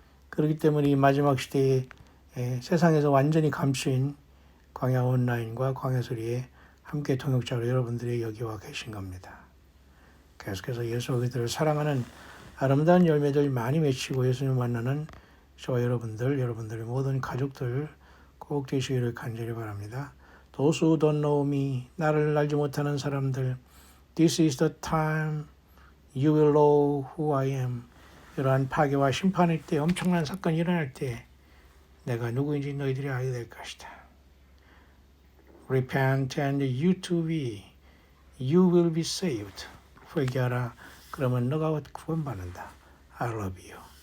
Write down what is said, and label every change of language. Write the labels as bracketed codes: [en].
[ko] 그렇기 때문에 이 마지막 시대에 세상에서 완전히 감추인 광야 온라인과 광야 소리에 함께 동역자로 여러분들이 여기 와 계신 겁니다. 계속해서 예수 그리스도를 사랑하는 아름다운 열매들 많이 맺히고 예수님 만나는 저와 여러분들의 모든 가족들 꼭 되시기를 간절히 바랍니다. [en] Those who don't know me, [ko] 나를 알지 못하는 사람들, [en] this is the time you will know who I am. [ko] 이러한 파괴와 심판일 때, 엄청난 사건이 일어날 때 내가 누구인지 너희들이 알게 될 것이다. [en] Repent and you too be. You will be saved. [ko] 회개하라. 그러면 너가 구원받는다. [en] I love you.